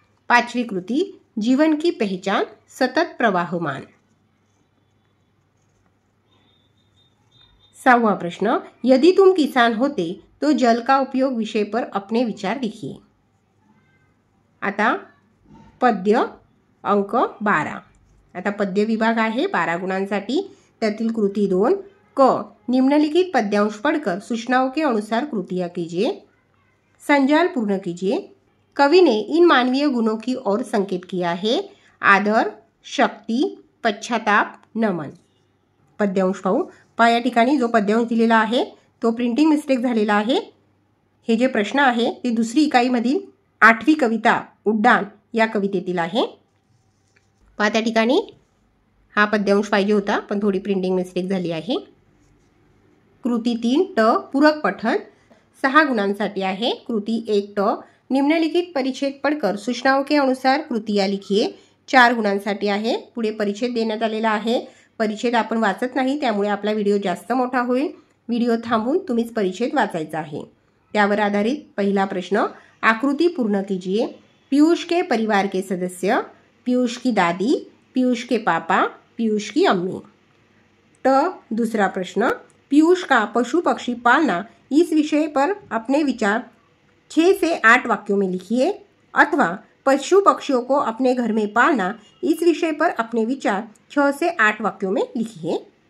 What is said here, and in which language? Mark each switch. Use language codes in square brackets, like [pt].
[hi] 5वीं कृति, जीवन की पहचान, सतत प्रवाहमान। 6वां प्रश्न, यदि तुम किसान होते तो जल का उपयोग विषय पर अपने विचार लिखिए। [mr] आता पद्य अंक 12। आता पद्य विभाग आहे 12 गुणांसाठी। त्यातील कृती 2 क, [hi] निम्नलिखित पद्यांश पढ़कर सूचनाओं के अनुसार कृतियां कीजिए। संजाल पूर्ण कीजिए। कवि ने इन मानवीय गुणों की ओर संकेत किया है, आदर, शक्ति, पश्चाताप, नमन। [mr] पद्यांश पाहू। पहा या ठिकाणी जो पद्यांश दिलेला आहे तो प्रिंटिंग मिस्टेक झालेला आहे। हे जे प्रश्न आहे ते दुसरी इकाईमधील 8वी कविता उड्डाण या कवितेतील आहे। पहा त्या ठिकाणी हा पद्यांश पाहिजे होता पण थोडी प्रिंटिंग मिस्टेक झाली आहे। कृती 3 ट, पूरक पठन 6 गुणांसाठी आहे। कृती 1 ट, [hi] निम्नलिखित परिच्छेद पढ़कर सूचनाओं के अनुसार कृतियां लिखिए। [mr] 4 गुणांसाठी आहे। पुढे परिच्छेद देण्यात आलेला आहे। परिच्छेद आपण वाचत नाही त्यामुळे आपला व्हिडिओ जास्त मोठा होईल। व्हिडिओ थांबवून तुम्हीच परिच्छेद वाचायचा आहे। त्यावर आधारित पहिला प्रश्न, [hi] आकृति पूर्ण कीजिए। पीयूष के परिवार के सदस्य, पीयूष की दादी, पीयूष के पापा, पीयूष की अम्मी। ट, दूसरा प्रश्न, पीयूष का पशु पक्षी पालना इस विषय पर अपने विचार 6 से 8 वाक्यों में लिखिए, अथवा पशु पक्षियों को अपने घर में पालना इस विषय पर अपने विचार 6 से 8 वाक्यों में लिखिए।